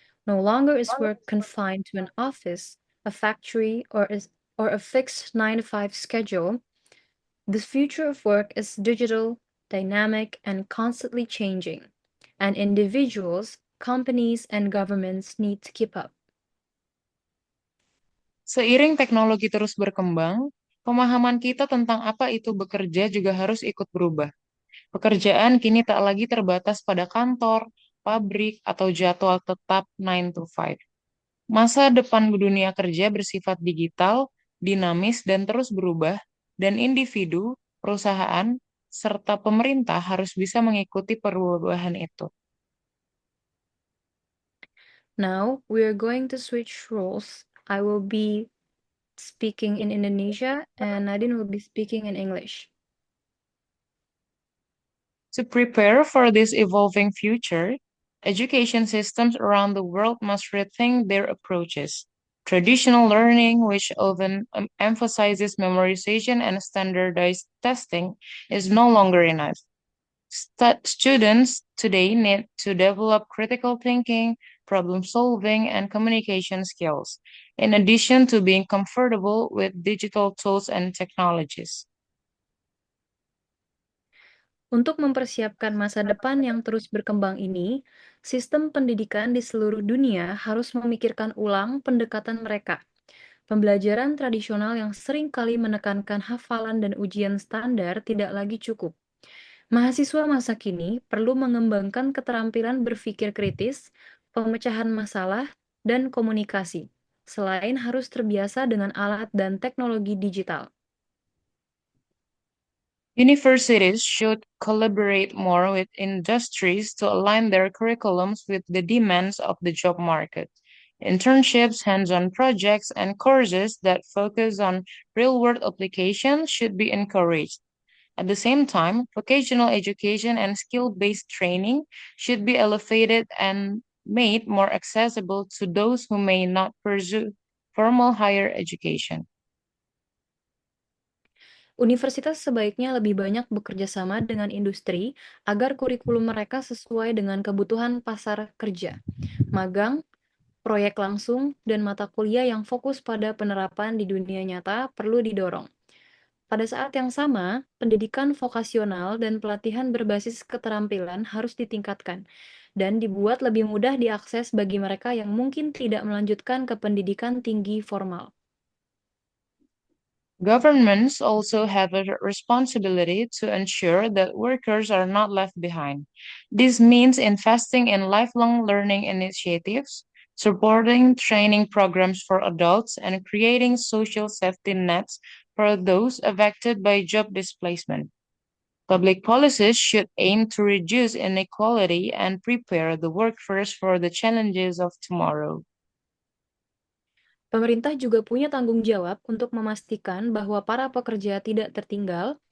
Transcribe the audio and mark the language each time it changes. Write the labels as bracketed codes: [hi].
[en] No longer is work confined to an office, a factory, or a fixed 9 to 5 schedule. The future of work is digital, dynamic, and constantly changing, and individuals, companies, and governments need to keep up. [id] Seiring teknologi terus berkembang, pemahaman kita tentang apa itu bekerja juga harus ikut berubah. Pekerjaan kini tak lagi terbatas pada kantor, pabrik, atau jadwal tetap 9 to 5. Masa depan dunia kerja bersifat digital, dinamis, dan terus berubah, dan individu, perusahaan, serta pemerintah harus bisa mengikuti perubahan itu. [en] Now we are going to switch roles. I will be speaking in Indonesia and Nadine will be speaking in English. To prepare for this evolving future, education systems around the world must rethink their approaches. Traditional learning, which often emphasizes memorization and standardized testing, is no longer enough. Students today need to develop critical thinking, problem solving, and communication skills, in addition to being comfortable with digital tools and technologies. [id] Untuk mempersiapkan masa depan yang terus berkembang ini, sistem pendidikan di seluruh dunia harus memikirkan ulang pendekatan mereka. Pembelajaran tradisional yang sering kali menekankan hafalan dan ujian standar tidak lagi cukup. Mahasiswa masa kini perlu mengembangkan keterampilan berpikir kritis, pemecahan masalah, dan komunikasi, selain harus terbiasa dengan alat dan teknologi digital. [en] Universities should collaborate more with industries to align their curriculums with the demands of the job market. Internships, hands-on projects, and courses that focus on real-world applications should be encouraged. At the same time, vocational education and skill-based training should be elevated and made more accessible to those who may not pursue formal higher education. [id] Universitas sebaiknya lebih banyak bekerja sama dengan industri agar kurikulum mereka sesuai dengan kebutuhan pasar kerja. Magang, proyek langsung, dan mata kuliah yang fokus pada penerapan di dunia nyata perlu didorong. Pada saat yang sama, pendidikan vokasional dan pelatihan berbasis keterampilan harus ditingkatkan dan dibuat lebih mudah diakses bagi mereka yang mungkin tidak melanjutkan ke pendidikan tinggi formal. [en] Governments also have a responsibility to ensure that workers are not left behind. This means investing in lifelong learning initiatives, supporting training programs for adults, and creating social safety nets for those affected by job displacement. Public policies should aim to reduce inequality and prepare the workforce for the challenges of tomorrow. [id] Pemerintah juga punya tanggung jawab untuk memastikan bahwa para pekerja tidak tertinggal.